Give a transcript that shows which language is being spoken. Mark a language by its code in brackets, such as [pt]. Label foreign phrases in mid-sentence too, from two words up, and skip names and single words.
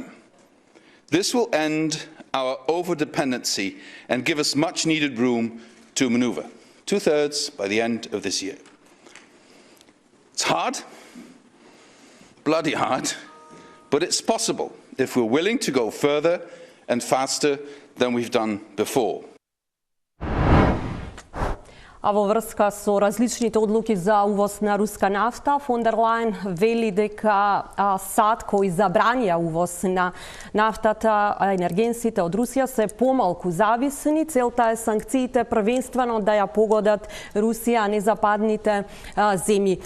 [en] This will end our over-dependency and give us much needed room to maneuver. 2/3 by the end of this year. It's hard, bloody hard, but it's possible if we're willing to go further and faster than we've done before. [mk] А во врска со различните одлуки за увоз на руска нафта, фон дер Лајен вели дека САД кои забранија увоз на нафтата, енергенсите од Русија се помалку зависни. Целта е санкциите првенствено да ја погодат Русија, а не западните земји.